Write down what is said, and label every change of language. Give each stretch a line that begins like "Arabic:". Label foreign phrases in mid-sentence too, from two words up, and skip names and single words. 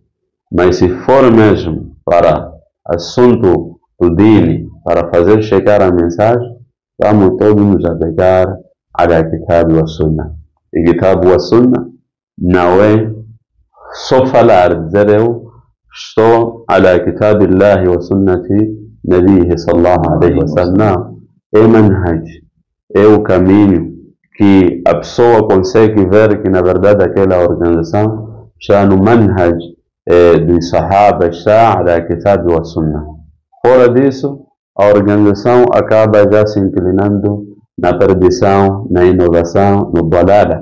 Portuguese: Mas se for mesmo para assunto do dini, para fazer chegar a mensagem, vamos todos nos apegar a
Arabic: كتاب وسنة.
Portuguese: E
Arabic: كتاب وسنة
Portuguese: não é só falar, dizer eu estou
Arabic: على كتاب الله وسنة نبيه صلى الله عليه وسلم.
Portuguese: É manhaj, é o caminho que a pessoa consegue ver que na verdade aquela organização está no manhaj dos Sahaba, está
Arabic: على كتاب وسنة.
Portuguese: Fora disso, a organização acaba já se inclinando na perdição, na inovação, no dalala.